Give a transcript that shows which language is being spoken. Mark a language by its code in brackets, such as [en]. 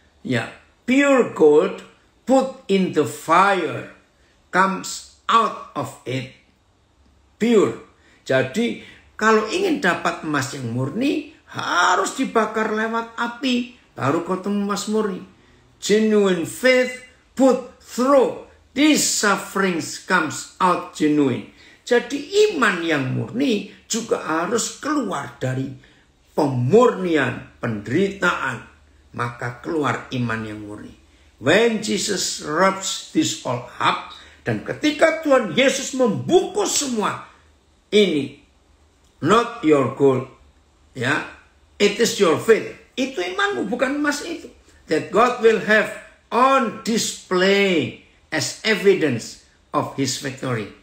[en] Ya, pure gold put in the fire comes out of it pure. [id] Jadi kalau ingin dapat emas yang murni, harus dibakar lewat api, baru ketemu emas murni. [en] Genuine faith put through these sufferings comes out genuine. [id] Jadi iman yang murni juga harus keluar dari pemurnian, penderitaan. Maka keluar iman yang murni. [en] When Jesus wraps this all up, [id] dan ketika Tuhan Yesus membungkus semua ini, [en] not your gold, ya, it is your faith. [id] Itu imanmu, bukan emas itu. [en] That God will have on display as evidence of His victory.